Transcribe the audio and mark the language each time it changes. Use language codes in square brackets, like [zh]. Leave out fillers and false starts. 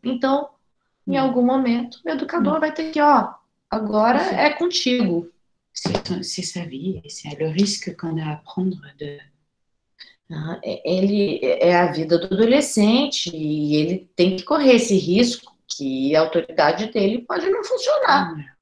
[pt] Então, em algum momento, o educador vai ter que, agora é contigo. [fr] C'est sa vie, c'est le risque qu'on a à prendre de... [pt] Ele é a vida do adolescente e ele tem que correr esse risco que a autoridade dele pode não funcionar.